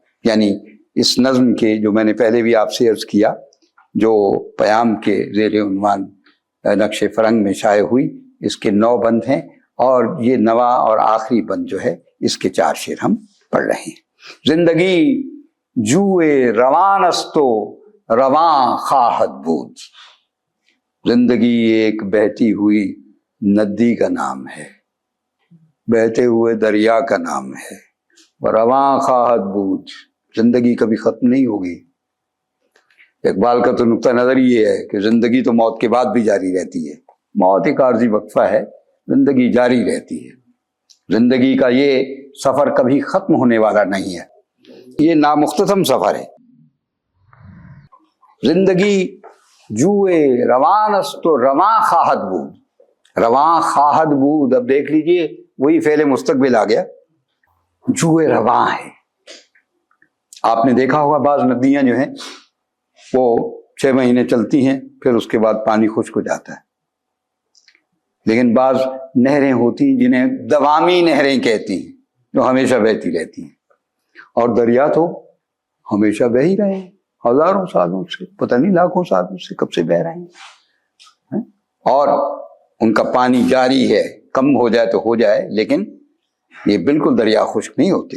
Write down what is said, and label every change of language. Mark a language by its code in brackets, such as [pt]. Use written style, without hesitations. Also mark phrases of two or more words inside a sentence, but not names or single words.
[ur] یعنی اس نظم کے جو میں نے پہلے بھی آپ سے عرض کیا، جو پیام کے زیر عنوان نقش فرنگ میں شائع ہوئی، اس کے 9 بند ہیں، اور یہ نواں اور آخری بند جو ہے اس کے 4 شعر ہم پڑھ رہے ہیں. [fa] زندگی جوئے روان استو رواں خواہد بود. [ur] زندگی ایک بہتی ہوئی ندی کا نام ہے، بہتے ہوئے دریا کا نام ہے. [fa] رواں خواہد بود، [ur] زندگی کبھی ختم نہیں ہوگی، اقبال کا تو نقطہ نظر یہ ہے کہ زندگی تو موت کے بعد بھی جاری رہتی ہے، موت ایک عارضی وقفہ ہے، زندگی جاری رہتی ہے، زندگی کا یہ سفر کبھی ختم ہونے والا نہیں ہے، یہ نامختتم سفر ہے۔ [fa] زندگی جوئے روان است و رواں خواہد بود، رواں خواہد بود، [ur] اب دیکھ لیجئے وہی فعل مستقبل آ گیا، جوئے رواں ہے۔ آپ نے دیکھا ہوگا بعض ندیاں جو ہیں وہ 6 مہینے چلتی ہیں، پھر اس کے بعد پانی خشک ہو جاتا ہے، لیکن بعض نہریں ہوتی ہیں جنہیں دوامی نہریں کہتی ہیں، جو ہمیشہ بہتی رہتی ہیں، اور دریا تو ہمیشہ بہہ ہی رہے ہیں، ہزاروں سالوں سے، پتہ نہیں لاکھوں سالوں سے کب سے بہہ رہے ہیں، اور ان کا پانی جاری ہے، کم ہو جائے تو ہو جائے، لیکن یہ بالکل دریا خشک نہیں ہوتے۔